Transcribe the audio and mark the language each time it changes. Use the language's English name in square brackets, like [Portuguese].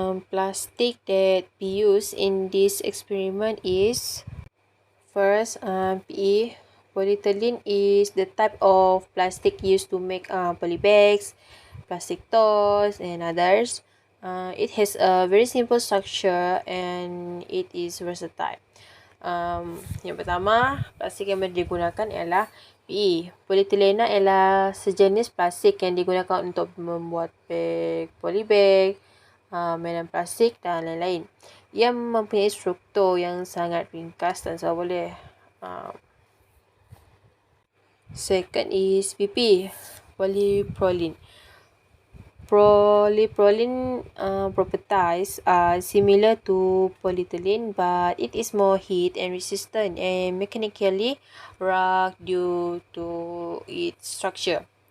[English] Plastic that be used in this experiment is first, PE. Polyethylene is the type of plastic used to make polybags, plastic toys and others. It has a very simple structure and it is versatile. [Malay] Yang pertama, plastik yang digunakan ialah PE. Polyethylene ialah sejenis plastik yang digunakan untuk membuat beg, polybag, mainan plastik dan lain-lain. Ia mempunyai struktur yang sangat ringkas dan so boleh. [English] Second is PP, polypropylene. Polypropylene properties are similar to polyethylene, but it is more heat and resistant and mechanically rugged due to its structure.